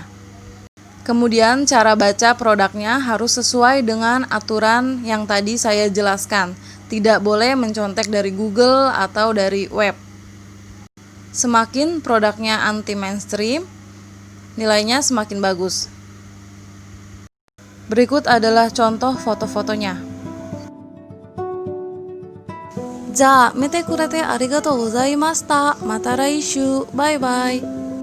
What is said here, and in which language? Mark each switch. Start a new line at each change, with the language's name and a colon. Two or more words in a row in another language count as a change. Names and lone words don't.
Indonesian: Kemudian cara baca produknya harus sesuai dengan aturan yang tadi saya jelaskan. Tidak boleh mencontek dari Google atau dari web. Semakin produknya anti mainstream, nilainya semakin bagus. Berikut adalah contoh foto-fotonya.
Japanese: じゃあ、見てくれてありがとうございました。また来週。バイバイ。